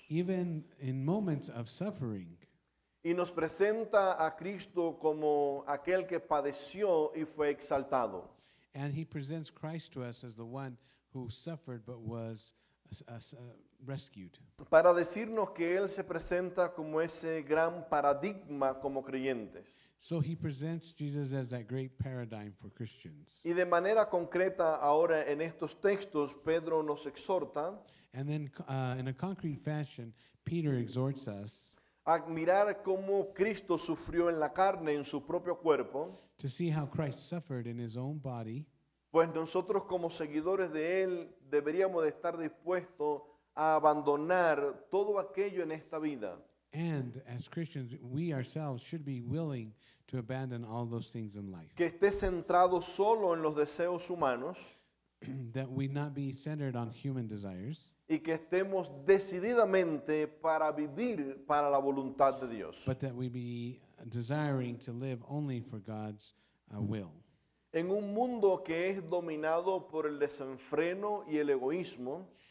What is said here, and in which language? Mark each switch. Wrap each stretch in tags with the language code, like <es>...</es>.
<en>even in moments of suffering.</en> <es>Y nos presenta a Cristo como aquel que padeció y fue exaltado.</es> <en>And he presents Christ to us as the one who suffered but was rescued.</en> <es>Para decirnos que Él se presenta como ese gran paradigma como creyentes.</es> <en>So he presents Jesus as that great paradigm for Christians.</en> <es>Y de manera concreta ahora en estos textos Pedro nos exhorta</es> <en>And then in a concrete fashion, Peter exhorts us</en> <es>a mirar cómo Cristo sufrió en la carne, en su propio cuerpo,</es> <en>to see how Christ suffered in his own body,</en> <es>Pues nosotros como seguidores de Él deberíamos de estar dispuestos a abandonar todo aquello en esta vida</es> <en>And as Christians, we ourselves should be willing to abandon all those things in life.</en> <es>que esté centrado solo en los deseos humanos</es> <en>That we not be centered on human desires,</en> <es>y que estemos decididamente para vivir para la voluntad de Dios.</es> <en>but that we be desiring to live only for God's will.</en> <es>En un mundo que es dominado por el desenfreno y el egoísmo,</es>